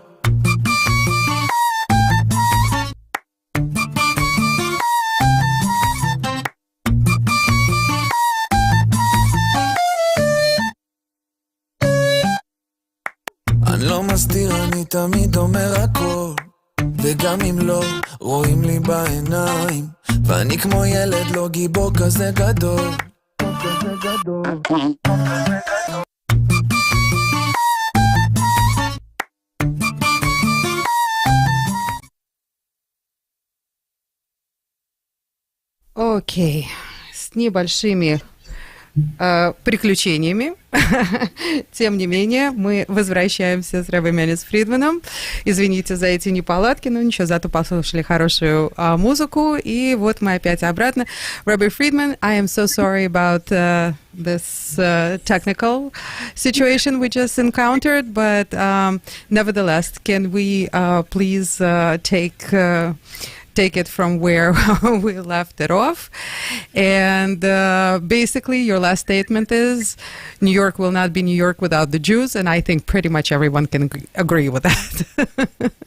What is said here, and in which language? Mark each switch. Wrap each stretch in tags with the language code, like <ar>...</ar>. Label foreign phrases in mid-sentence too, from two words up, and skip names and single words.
<he>אני לא מסתיר, אני תמיד אומר הכל וגם אם לא, רואים לי בעיניים ואני כמו ילד לא גיבור כזה גדול</he> <ru>Окей, с небольшими приключениями. Тем не менее, мы возвращаемся с Ребе Манисой Фридманом. Извините за эти неполадки, но ничего, зато послушали хорошую музыку. И вот мы опять обратно. Ребе Фридман,</ru> <en>I am so sorry about this technical situation we just encountered, but nevertheless, can we please take it from where we left it off. And basically, your last statement is, New York will not be New York without the Jews, and I think pretty much everyone can agree with that.</en>